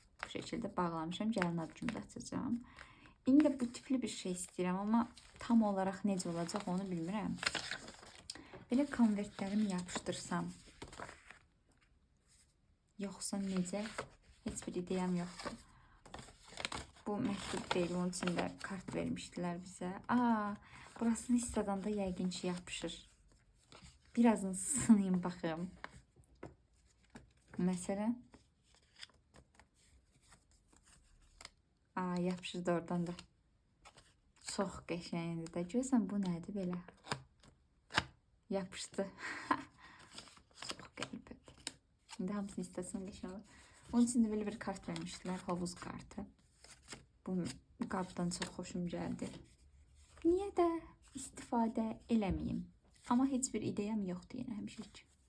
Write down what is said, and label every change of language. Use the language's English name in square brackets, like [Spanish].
[Azerbaijani] Bu şəkildə bağlamışam, gəlin ad günümdə açacağam. İndi də bu tipli bir şey istəyirəm, amma tam olaraq necə olacaq onu bilmirəm. Belə konvertlərimi yapışdırsam, yoxsa necə? Heç bir ideyam yoxdur. Bu məktub deyil, onun içində kart vermişdilər bizə. Burasını istədanda yəqin ki, yapışır. Birazını sınayım, baxım. Məsələn, Aa, yapışırdı oradan da. Çox qəşəngdir də. Görürsən bu nədir belə? Yapışdı. Çox qəribədir. İndi hamısını istəsən qəşəng olur. [Turkish] Onun için de böyle bir kart vermişler. Havuz kartı. Bu kartdan çok hoşum geldi. [Azerbaijani] Niye de istifadə eləməyim. Amma heç bir ideyam yoxdur yenə həmişəki.